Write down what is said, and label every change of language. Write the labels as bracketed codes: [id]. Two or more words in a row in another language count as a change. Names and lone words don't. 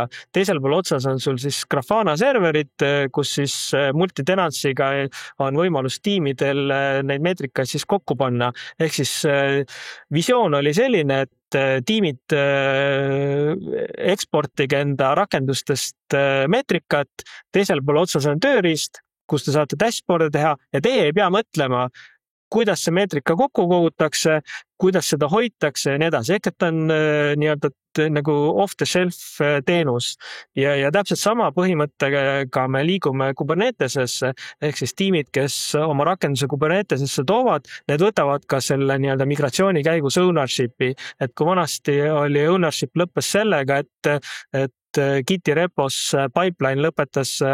[et] Teisel pool otsas on sul siis Grafana serverid, kus siis multitenantsiga on võimalus tiimidel neid meetrikaid siis kokku panna, ehk siis visioon oli selline, et tiimid eksportige enda rakendustest meetrikat, teisel pool otsas on tööriist, kus te saate dashboard'e teha ja teie ei pea mõtlema, kuidas see meetrika kokku kogutakse, kuidas seda hoitakse ja nii edasi. Ehk et on nii-öelda nagu [en] off-the-shelf [et] teenus ja täpselt sama põhimõttega me liigume Kubernetesesse, ehk siis tiimid, kes oma rakenduse Kubernetesesse toovad, need võtavad ka selle nii-öelda migratsiooni käigus ownership'i, et kui vanasti oli ownership lõppes sellega, et Giti repos pipeline lõpetas